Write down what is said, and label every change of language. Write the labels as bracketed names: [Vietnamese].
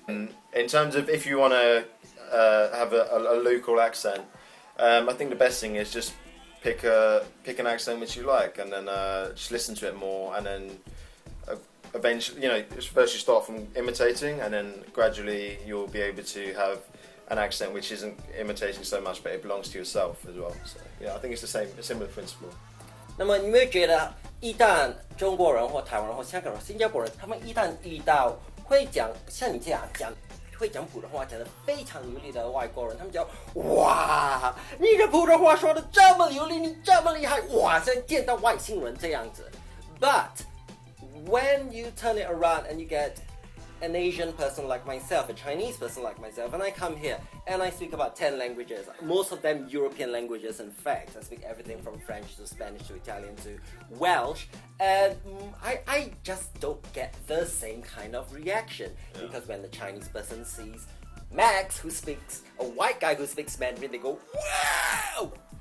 [English] In terms of if you want to have a local accent, I think the best thing is just pick an accent which you like, and then just listen to it more, and then eventually, first you start from imitating, and then gradually you'll be able to have an accent which isn't imitating so much, but it belongs to yourself as well. So yeah, I think it's a similar principle. [Chinese] 那么你会觉得，一旦中国人或台湾人或香港人、新加坡人，他们一旦遇到会讲像你这样会讲普通话讲得非常流利的外国人，他们就哇，你的普通话说得这么流利，你这么厉害，哇，像见到外星人这样子。 [English] But when you turn it around and you get an Asian person like myself, a Chinese person like myself, and I come here and I speak about 10 languages, most of them European languages in fact. I speak everything from French to Spanish to Italian to Welsh, and I just don't get the same kind of reaction, because when the Chinese person sees Max, a white guy who speaks Mandarin, they go, wow!